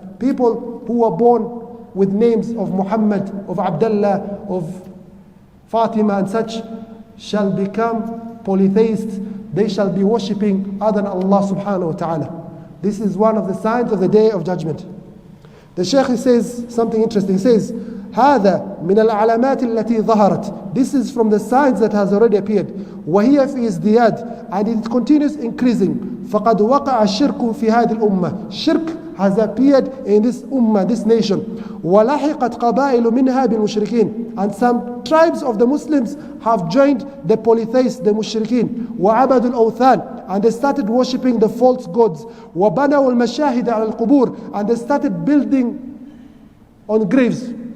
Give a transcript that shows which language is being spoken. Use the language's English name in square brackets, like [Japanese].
[English] People who were born with names of Muhammad, of Abdullah, of Fatima and such, shall become polytheists. They shall be worshipping other than Allah subhanahu wa ta'ala. This is one of the signs of the Day of Judgment. The Shaykh says something interesting. He says, [Arabic] هذا من العلامات التي ظهرت. [English] This is from the signs that has already appeared. [Arabic] وهي في ازدياد, [English] and it continues increasing. [Arabic] فقد وقع الشرك في هذه الأمة. [English] Shirk has appeared in this ummah, this nation. [Arabic] وَلَحِقَتْ قَبَائِلُ مِنْهَا بِالْمُشْرِكِينَ, [English] and some tribes of the Muslims have joined the polytheists, the mushrikeen. [Arabic] وَعَبَدُوا الْأَوْثَانِ, [English] and they started worshipping the false gods. [Arabic] وَبَنَوُا الْمَشَاهِدَ عَلَى الْقُبُورِ, [English] and they started building on graves.